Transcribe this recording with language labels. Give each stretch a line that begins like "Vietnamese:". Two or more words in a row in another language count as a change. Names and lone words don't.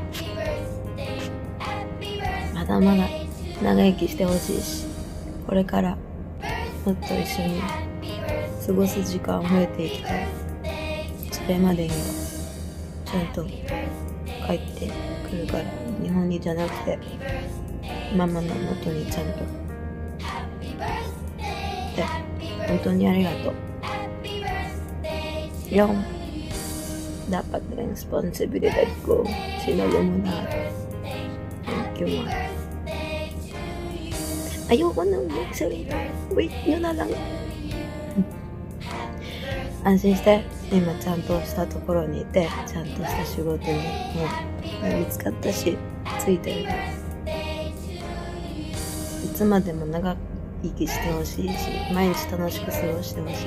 Japanese: まだまだ長生きしてほしいし、これからもっと一緒に過ごす時間増えていきたい。それまでにはちゃんと帰ってくるから、日本にじゃなくてママの元にちゃんと。で、本当にありがとう。
Filipino: Yung dapat responsibilidad ko, sinalo mo na.
English: Thank you,
Filipino: Ma. Ayoko nang magsalita. Wait nyo na lang.
Japanese: 安心して。今ちゃんとしたところにいて、ちゃんとした仕事にもう見つかったし、ついてるから。いつまでも長生きしてほしいし、毎日楽しく過ごしてほしい。